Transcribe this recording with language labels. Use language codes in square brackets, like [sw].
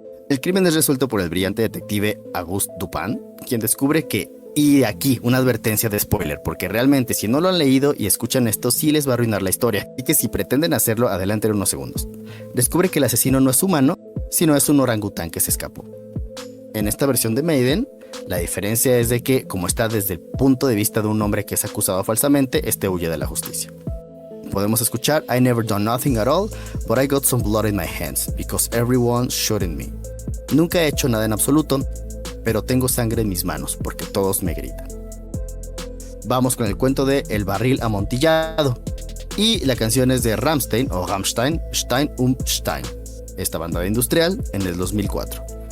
[es] El crimen es resuelto por el brillante detective Auguste Dupin, quien descubre que, y aquí una advertencia de spoiler, porque realmente si no lo han leído y escuchan esto sí les va a arruinar la historia, y que si pretenden hacerlo, adelanten unos segundos. Descubre que el asesino no es humano, sino es un orangután que se escapó. En esta versión de Maiden, la diferencia es de que, como está desde el punto de vista de un hombre que es acusado falsamente, este huye de la justicia. Podemos escuchar [en] I never done nothing at all, but I got some blood in my hands, because everyone shot in me. [es] Nunca he hecho nada en absoluto, pero tengo sangre en mis manos, porque todos me gritan. Vamos con el cuento de El barril amontillado. Y la canción es de Rammstein, o Rammstein, Stein Stein, esta banda de industrial, en el 2004.